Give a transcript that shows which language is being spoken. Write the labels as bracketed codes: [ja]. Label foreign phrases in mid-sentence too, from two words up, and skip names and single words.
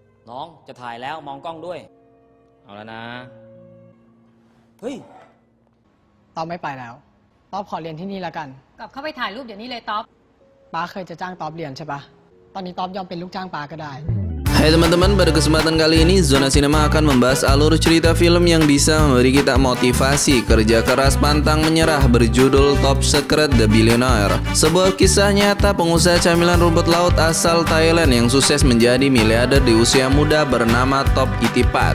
[th] น้องจะถ่ายแล้วมองกล้องด้วยเอาแล้วนะเฮ้ย ต๊อบไม่ไปแล้วต๊อบขอเรียนที่นี่แล้วกัน กลับเข้าไปถ่ายรูปเดี๋ยวนี้เลยต๊อบ ป้าเคยจะจ้างต๊อบเรียนใช่ปะตอนนี้ต๊อบยอมเป็นลูกจ้างป้าก็ได้ [id] Hai teman-teman, pada kesempatan kali ini Zona Cinema akan membahas alur cerita film yang bisa memberi kita motivasi kerja keras pantang menyerah berjudul Top Secret The Billionaire. Sebuah kisah nyata pengusaha camilan rumput laut asal Thailand yang sukses menjadi miliarder di usia muda bernama Top Itipat.